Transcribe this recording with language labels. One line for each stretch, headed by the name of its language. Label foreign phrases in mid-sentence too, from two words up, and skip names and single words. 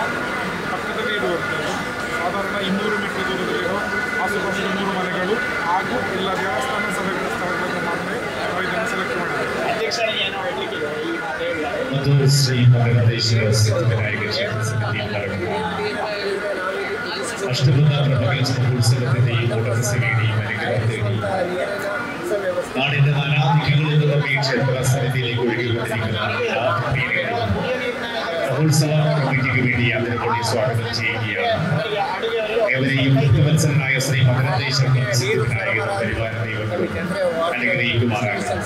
Kannada: ಪಕ್ಕದಲ್ಲಿ ಇರುವಂಥದ್ದು ಸಾಧಾರಣ 200 ಮೀಟರ್ ದೂರದಲ್ಲಿರೋ ಆಸುಪಾಸಿನ 3 ಮನೆಗಳು ಹಾಗೂ ಎಲ್ಲ ದೇವಸ್ಥಾನ ಸಭೆಗಳ ಸ್ಥಳಗಳನ್ನು ಮಾತ್ರ ನಾವು ಇದನ್ನು ಸೆಲೆಕ್ಟ್ ಮಾಡಿದ್ದೇವೆ. ಅಧ್ಯಕ್ಷರಿಗೆ ಏನೋ ಹೇಳಲಿಕ್ಕಿದೆ ಈ ಮಾತು ಹೇಳಿದ್ದಾರೆ.
Malayalam: ಮತ್ತು ಶ್ರೀ ಮಗನದೇಶ್ವರ ಸಿದ್ಧವಿನಾಯಕ ಕ್ಷೇತ್ರ ಸಮಿತಿ ಅಷ್ಟಬಂಧ ಪ್ರಪಂಚ ಉತ್ಸವത്തിന്റെ ഈ ഓട്ട സേവയുടെ മനുഷ്യരുടെ നാടിന്റെ നാനാദിക്കുകളിൽ നിന്നും ഈ ക്ഷേത്ര സമിതിയിലേക്ക് ഒഴുകിക്കൊണ്ടിരിക്കുന്ന മഹോത്സവ കമ്മിറ്റിക്ക് വേണ്ടി അതിനുവേണ്ടി സ്വാഗതം ചെയ്യുകയാണ്. ഏവരെയും ഭക്തവത്സരനായ ശ്രീ മകരദേശം സിദ്ധിവിനായക പരിവാര ദൈവങ്ങളും അനുഗ്രഹിക്കുമാറാകട്ടെ.